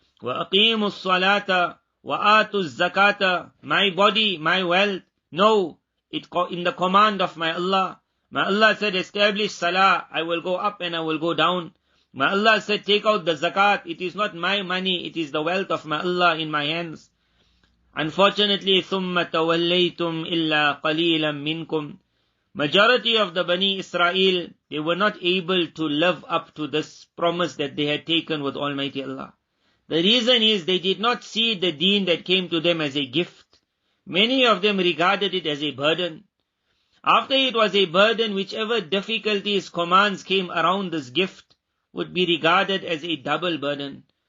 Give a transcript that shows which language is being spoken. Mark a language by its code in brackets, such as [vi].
[ar] وَأَقِيمُوا الصَّلَاةَ وَآتُوا الزَّكَاةَ. [en] My body, my wealth. No, it's in the command of my Allah. My Allah said, establish salah, I will go up and I will go down. My Allah said, take out the zakat. It is not my money, it is the wealth of my Allah in my hands. Unfortunately, [ar] ثُمَّ تَوَلَّيْتُمْ إِلَّا قَلِيلًا مِنْكُمْ. [en] Majority of the Bani Israel, they were not able to live up to this promise that they had taken with Almighty Allah. The reason is they did not see the deen that came to them as a gift. Many of them regarded it as a burden. After it was a burden, whichever difficulties, commands came around this gift would be regarded as a double burden.